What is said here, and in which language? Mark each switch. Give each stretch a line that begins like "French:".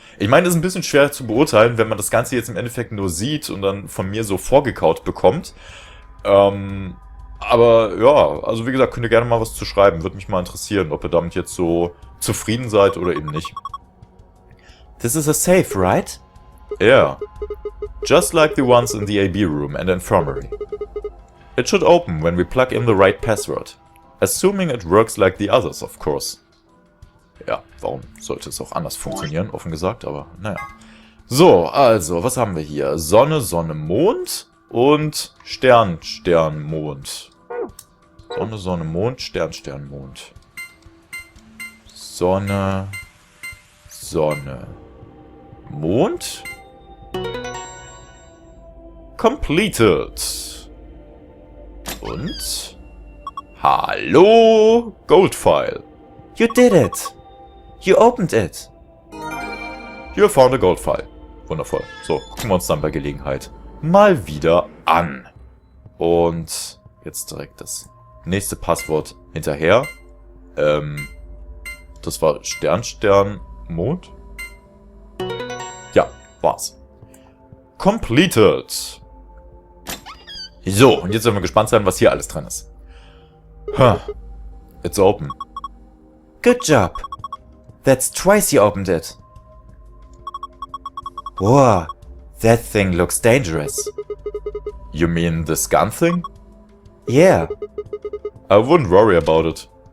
German: Ich meine, das ist ein bisschen schwer zu beurteilen, wenn man das Ganze jetzt im Endeffekt nur sieht und dann von mir so vorgekaut bekommt. Aber ja, also wie gesagt, könnt ihr gerne mal was zu schreiben. Würde mich mal interessieren, ob ihr damit jetzt so zufrieden seid oder eben nicht.
English: This is a safe, right? Yeah. Just like the ones in the AB room and infirmary. It should open when we plug in the right password. Assuming it works like the others, of course.
German: Ja, warum sollte es auch anders funktionieren, offen gesagt, aber naja. So, also, was haben wir hier? Sonne, Sonne, Mond und Stern, Stern, Mond. Sonne, Sonne, Mond, Stern, Stern, Mond. Sonne, Sonne, Mond.
English: Completed.
German: Und? Hallo, Goldfile.
English: You did it! You opened it! You found a Goldfile. Wundervoll.
German: So, gucken wir uns dann bei Gelegenheit mal wieder an. Und jetzt direkt das nächste Passwort hinterher. Das war Stern, Stern, Mond? Ja, war's. Completed. So, und jetzt werden wir gespannt sein, was hier alles drin ist.
English: Huh. It's open. Good job! That's twice you opened it. Whoa, that thing looks dangerous. You mean this gun thing? Yeah, I wouldn't worry about it.